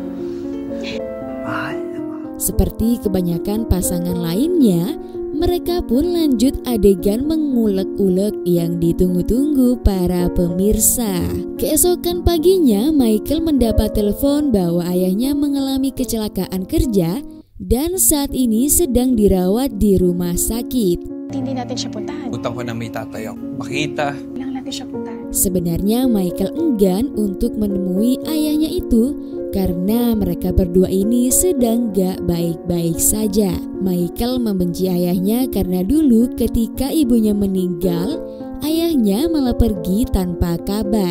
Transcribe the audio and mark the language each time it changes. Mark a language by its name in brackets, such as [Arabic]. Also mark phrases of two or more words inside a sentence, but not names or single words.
[Indonesian] Seperti kebanyakan pasangan lainnya, mereka pun lanjut adegan mengulek-ulek yang ditunggu-tunggu para pemirsa. Keesokan paginya, Michael mendapat telepon bahwa ayahnya mengalami kecelakaan kerja dan saat ini sedang dirawat di rumah sakit. [Filipino] Hindi natin siya puntahan. Utang ko na may tatay ako. Makita. Kailangan natin siya puntahan. [Indonesian] Sebenarnya Michael enggan untuk menemui ayahnya itu karena mereka berdua ini sedang gak baik-baik saja. Michael membenci ayahnya karena dulu ketika ibunya meninggal, ayahnya malah pergi tanpa kabar.